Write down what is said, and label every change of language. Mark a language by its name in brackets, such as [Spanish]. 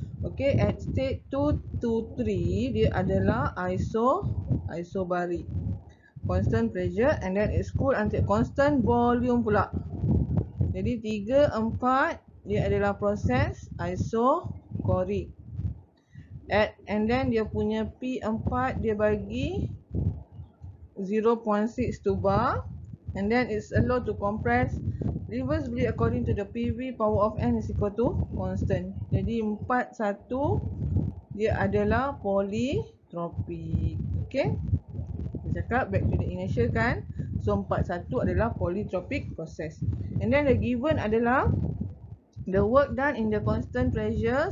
[English] Okay, at state 2 to 3 [Malay] dia adalah [English] isobaric constant pressure, and then it's cooled until constant volume [Malay] pula. Jadi 3, 4 dia adalah proses isochoric. [English] And then [Malay] dia punya P4 dia bagi [English] 0.62 bar, and then it's allowed to compress reversibly according to the PV power of N is equal to constant. [Malay] Jadi 41 dia adalah polytropic. [English] Okay, [Malay] kita cakap [English] back to the initial [Malay] kan. [English] So 41 [Malay] adalah [English] polytropic process. And then the given [Malay] adalah [English] the work done in the constant pressure.